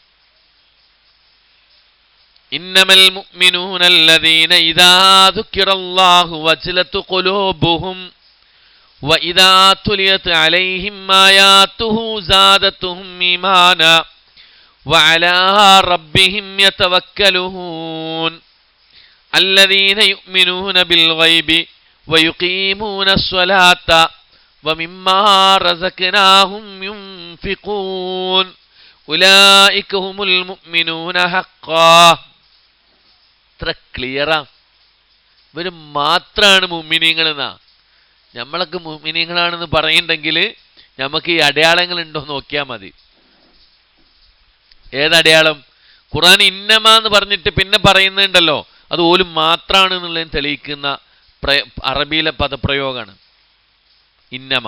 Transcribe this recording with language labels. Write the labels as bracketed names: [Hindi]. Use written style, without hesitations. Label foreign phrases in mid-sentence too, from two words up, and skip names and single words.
[Arabic] إنما المؤمنون الذين إذا ذكر الله وجلت قلوبهم وإذا تليت عليهم آياته زادتهم إيمانا وعلى ربهم يتوكلون الذين يؤمنون بالغيب ويقيمون الصلاة ومما رزقناهم ينفقون أولئك هم المؤمنون حقا. [Malayalam] ഇത്ര ക്ലിയറാ. ഇവർ മാത്രമാണ് മുഅ്മിനീങ്ങൾ എന്നാ. നമ്മളൊക്കെ മുഅ്മിനീങ്ങളാണെന്ന് പറയുന്നുണ്ടെങ്കിൽ നമുക്ക് ഈ അടയാളങ്ങൾ ഉണ്ടോ നോക്കിയാൽ മതി. ഏതടയാളം? ഖുർആൻ ഇന്നമ എന്ന് പറഞ്ഞിട്ട് പിന്നെ പറയുന്നുണ്ടല്ലോ, അത് ഓലും മാത്രമാണ് എന്നുള്ളതിന് തെളിയിക്കുന്ന അറബിയിലെ പദപ്രയോഗമാണ് ഇന്നമ.